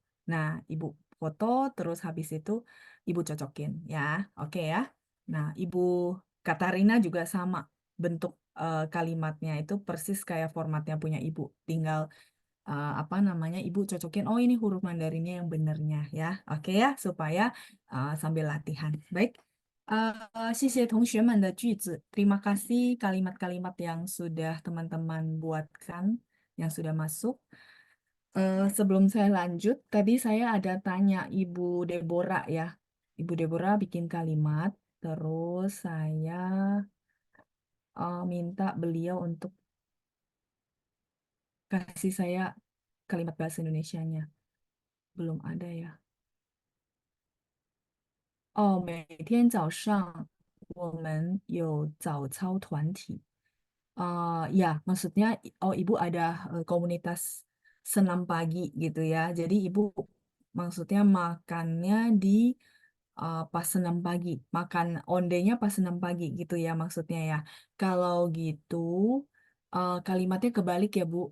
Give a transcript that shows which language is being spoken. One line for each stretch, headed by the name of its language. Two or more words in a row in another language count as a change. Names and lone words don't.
Indonesian: Nah, Ibu foto terus habis itu Ibu cocokin ya, oke ya. Nah, Ibu Katarina juga sama bentuk kalimatnya itu persis kayak formatnya punya Ibu. Tinggal apa namanya Ibu cocokin. Oh ini huruf Mandarinnya yang benernya ya. Oke ya supaya sambil latihan. Baik.
Chinese: 谢谢同学们的句子.
Indonesian: Terima kasih kalimat-kalimat yang sudah teman-teman buatkan, yang sudah masuk. Sebelum saya lanjut, tadi saya ada tanya Ibu Deborah ya. Ibu Deborah bikin kalimat, terus saya minta beliau untuk kasih saya kalimat bahasa Indonesianya. Belum ada ya.
Chinese: Oh, 每天早上我们有早操团体.
Indonesian: Ya, maksudnya oh Ibu ada komunitas senam pagi gitu ya. Jadi Ibu maksudnya makannya di pas senam pagi, makan ondenya pas senam pagi gitu ya maksudnya ya. Kalau gitu kalimatnya kebalik ya Bu.